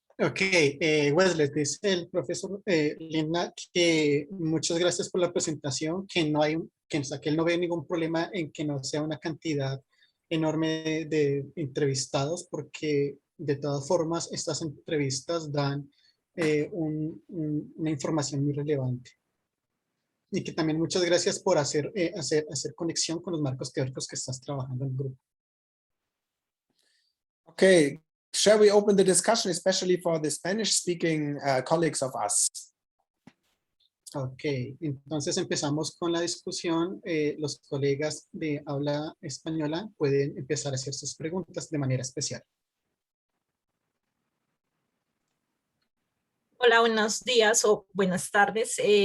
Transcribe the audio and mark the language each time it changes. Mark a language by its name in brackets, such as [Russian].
[Spanish] Ok, Wesley, dice el profesor Linda que muchas gracias por la presentación, que él no ve ningún problema en que no sea una cantidad enorme de entrevistados, porque de todas formas estas entrevistas dan una información muy relevante. Y que también muchas gracias por hacer conexión con los marcos teóricos que estás trabajando en el grupo. [English] Okay. Shall we open the discussion, especially for the Spanish-speaking colleagues of us? [Spanish] Ok, entonces empezamos con la discusión. Los colegas de habla española pueden empezar a hacer sus preguntas de manera especial. Hola, buenos días o buenas tardes.